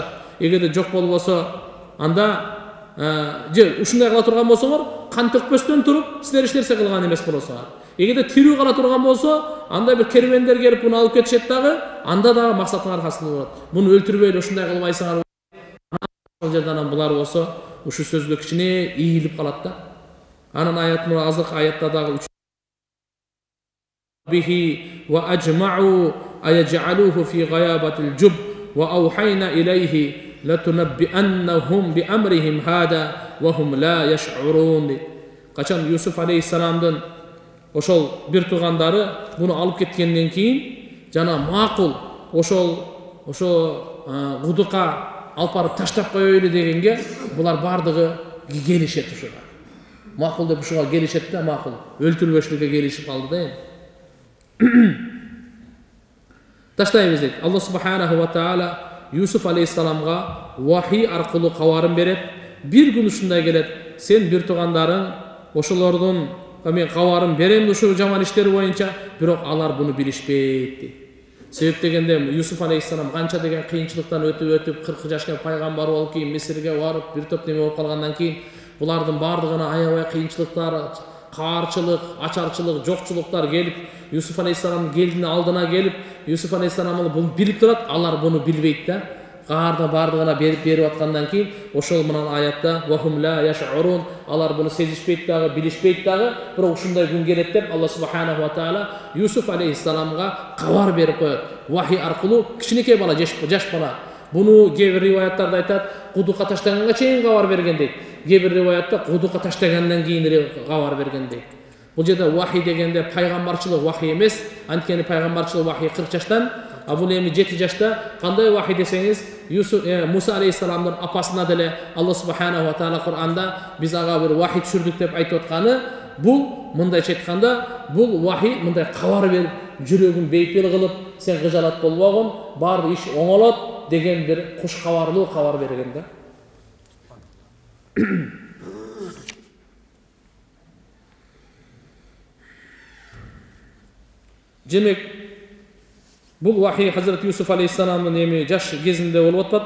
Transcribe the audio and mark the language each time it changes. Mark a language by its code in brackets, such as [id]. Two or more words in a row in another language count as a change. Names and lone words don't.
[ky] Эгерде жок болбосо, анда же ушундай кыла турган болсоңор, кан төкпөстөн туруп, силер эч нерсе кылган эмес болосуңар. Эгерде тирүү кала турган болсо, анда бир кервендер келип буну алып кетишет дагы, анда дагы максатыңар хасыл болот. Буну өлтүрбөйлү, ушундай кылбайсыңар. Ал жерден булар болсо, ушу сөзгө кичине ийилип калат да. Анын аятын азыркы аятта дагы [ar] به وأجمعوا أن يجعلوه في غيابت الجب وأوحينا إليه لتنبئنهم بأمرهم هذا وهم لا يشعرون. [ky] Качан Юсуф алейхиссаламдын ошол бир туугандары буну алып кеткенден кийин жана макул ошо кудукка алып барып таштап коелу дегенге булар бардыгы келишет ушуга. Макул деп ушуга келишет да, макул. Өлтүрбөшүлүккө келишип калды да эми. Таштайбыз дейт. Алла [ar] سبحانه وتعالى [ky] Юсуф алейхиссаламга вахий аркылуу кабарын берет. Бир күн ушундай келет: сен бир туугандарың ошолордун мен кабарын берем ушул жаман иштери боюнча, бирок алар буну билишпейт дейт. Себеп дегенде Юсуф алейхиссалам канча деген кыйынчылыктан өтүп 40 жашка пайгамбар болуп кийин Мисирге барып бир топ неме болуп калгандан кийин булардын бардыгына аябай кыйынчылыктар, каарчылык, ачарчылык, жокчулуктар келип, Юсуф алейхиссаламдын келдине алдына келип, Юсуф алейхиссалам буну билип турат, алар буну билбейт да. Каарда бардыгына берип аткандан кийин ошол менен аятта [ar] وهم لا يشعرون, [ky] алар буну сезишпейт дагы, билишпейт дагы, бирок ушундай күн келет деп Алла [ar] سبحانه وتعالى [ky] Юсуф алейхиссаламга кабар берип коет. Вахий аркылуу кичинекей бала, жаш бала. Буну кээ бир риваяттарда айтат, кудукка таштаганга чейин кабар берген дейт. Кээ бир риваятта кудукка таштагандан кийин эле кабар берген дейт. Бул жерде вахий дегенде пайгамбарчылык вахий эмес, анткени пайгамбарчылык вахий 40 жаштан, а бул эми 7 жашта. Кандай вахий десеңиз, Муса алейхиссаламдын апасына деле Алла [ar] سبحانه وتعالى [ky] Кур'анда биз ага бир вахий түшүрдүк деп айтып атканы, бул мындайча айтканда, бул вахий мындай кабар берип, жүрөгүн бейпил кылып, сен кыжалат болбогун, бар иш оңолот деген бир куш кабарлуу кабар берген да. Демек, бул вахий Хазрат Юсуф алейхиссаламдын эми жаш кезинде болуп атпат.